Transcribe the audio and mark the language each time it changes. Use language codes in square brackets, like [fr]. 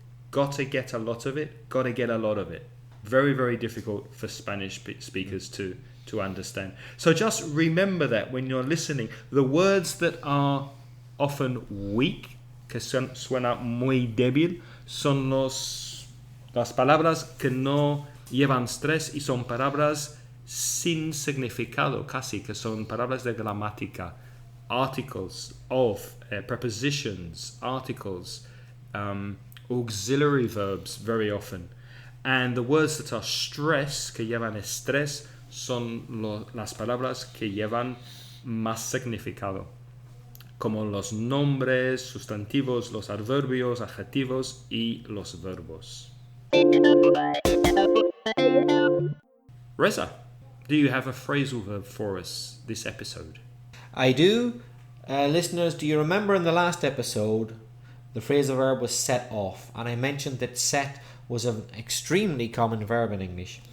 [en] Gotta get a lot of it, gotta get a lot of it. Very, very difficult for Spanish speakers to understand. So just remember that when you're listening. The words that are often weak, [es] que suena muy débil, son las palabras que no llevan stress y son palabras sin significado, casi, que son palabras de gramática. [en] Articles of, prepositions, articles, auxiliary verbs very often. And the words that are stress, [es] que llevan estrés, son las palabras que llevan más significado, como los nombres, sustantivos, los adverbios, adjetivos y los verbos. [en] Reza, do you have a phrasal verb for us this episode? I do. Listeners, do you remember in the last episode the phrasal verb was set off, and I mentioned that set was an extremely common verb in English.